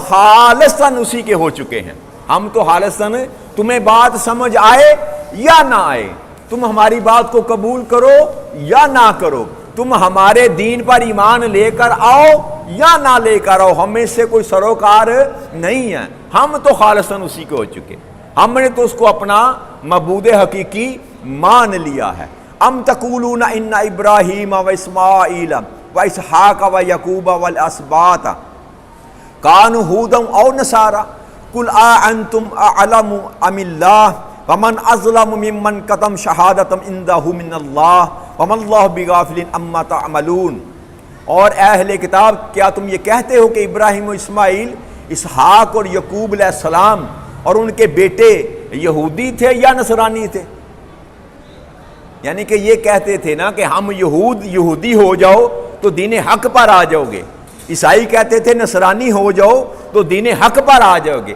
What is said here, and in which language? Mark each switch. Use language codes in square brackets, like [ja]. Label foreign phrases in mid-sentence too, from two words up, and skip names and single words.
[ur] خالصاً اسی کے ہو چکے ہیں، ہم تو خالصاً، تمہیں بات سمجھ آئے یا نہ آئے، تم ہماری بات کو قبول کرو یا نہ کرو، تم ہمارے دین پر ایمان لے کر آؤ یا نہ لے کر آؤ، ہمیں سے کوئی سروکار نہیں ہے، ہم تو خالصاً اسی کے ہو چکے، ہم نے تو اس کو اپنا معبود حقیقی مان لیا ہے۔ [ar] ام تقولون ان ابراہیم و اسماعیل و اسحاق و یعقوب والاسباط کانوا ھودا او نصارا، قل اانتم اعلم ام اللہ ومن اظلم ممن کتم شہادۃ عندہ من اللہ وما اللہ بغافل عما تعملون۔ [ur] اور اے اہل کتاب، کیا تم یہ کہتے ہو کہ ابراہیم و اسماعیل، اسحاق اور یعقوب [ar] علیہ السلام [ur] اور ان کے بیٹے یہودی تھے یا نصرانی تھے؟ یعنی کہ یہ کہتے تھے نا کہ ہم یہودی ہو جاؤ تو دین حق پر آ جاؤ گے، عیسائی کہتے تھے نصرانی ہو جاؤ تو دین حق پر آ جاؤ گے۔